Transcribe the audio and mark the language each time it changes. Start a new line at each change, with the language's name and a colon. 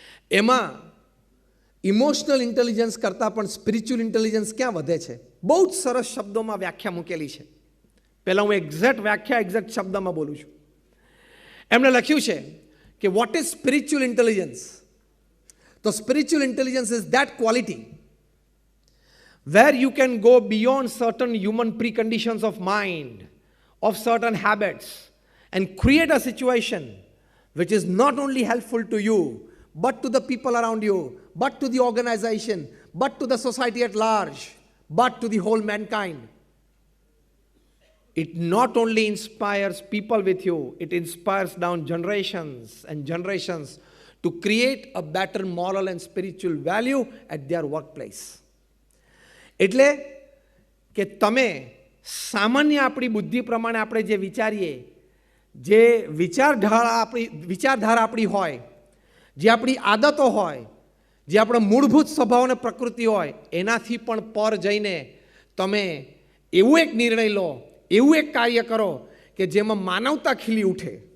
Gujarati: એમાં emotional intelligence કરતાં પણ સ્પિરિચ્યુઅલ ઇન્ટેલિજન્સ ક્યાં વધે છે, બહુ જ સરસ શબ્દોમાં વ્યાખ્યા મૂકેલી છે. પહેલાં હું એક્ઝેક્ટ શબ્દમાં બોલું છું. એમણે લખ્યું છે કે
English: What is spiritual intelligence? તો spiritual intelligence is that quality where you can go beyond certain human preconditions of mind, of certain habits, and create a situation which is not only helpful to you, but to the people around you, but to the organization, but to the society at large, but to the whole mankind. It not only inspires people with you, it inspires down generations and generations to create a better moral and spiritual value at their workplace.
Gujarati: એટલે કે તમે સામાન્ય આપણી બુદ્ધિ પ્રમાણે આપણે જે વિચારીએ, જે વિચારધારા આપણી હોય, જે આપણી આદતો હોય, જે આપણા મૂળભૂત સ્વભાવ અને પ્રકૃતિ હોય, એનાથી પણ પર જઈને તમે એવું એક નિર્ણય લો, એવું એક કાર્ય કરો કે જેમાં માનવતા ખીલી ઉઠે,